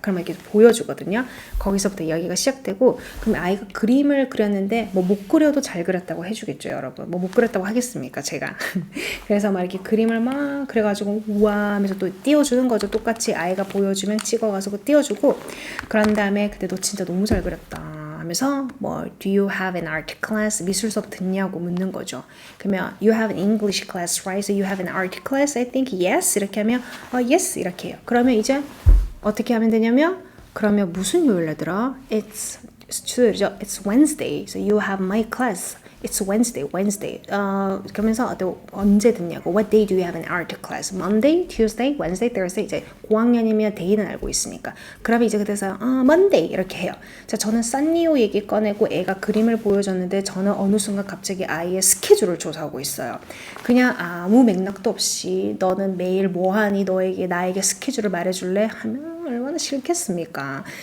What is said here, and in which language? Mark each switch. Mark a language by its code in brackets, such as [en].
[ko] 그러면 이렇게 보여주거든요. 거기서부터 이야기가 시작되고 그럼 아이가 그림을 그렸는데 뭐 못 그려도 잘 그렸다고 해주겠죠, 여러분. 뭐 못 그렸다고 하겠습니까, 제가. 그래서 막 이렇게 그림을 막 그래가지고 우와 하면서 또 띄워주는 거죠. 똑같이 아이가 보여주면 찍어가서 띄워주고 그런 다음에 근데 너 진짜 너무 잘 그렸다. 하면서 뭐 [en] Do you have an art class? [ko] 미술 수업 듣냐고 묻는 거죠. 그러면 [en] You have an English class, right? So you have an art class? I think yes. [ko] 이렇게 하면 yes 이렇게 해요. 그러면 이제 어떻게 하면 되냐면 그러면 무슨 요일날 들어? [en] It's [ko] 주죠. [en] It's Wednesday. So you have my class. It's Wednesday. [ko] 그러면서 언제 듣냐고. [en] What day do you have an art class? Monday, Tuesday, Wednesday, Thursday. [ko] 이제 고학년이면 데이는 알고 있으니까. 그러면 이제 그래서 Monday 이렇게 해요. 자, 저는 산리오 얘기 꺼내고 애가 그림을 보여줬는데 저는 어느 순간 갑자기 아이의 스케줄을 조사하고 있어요. 그냥 아무 맥락도 없이 너는 매일 뭐 하니? 나에게 스케줄을 말해줄래? 하면 얼마나 싫겠습니까?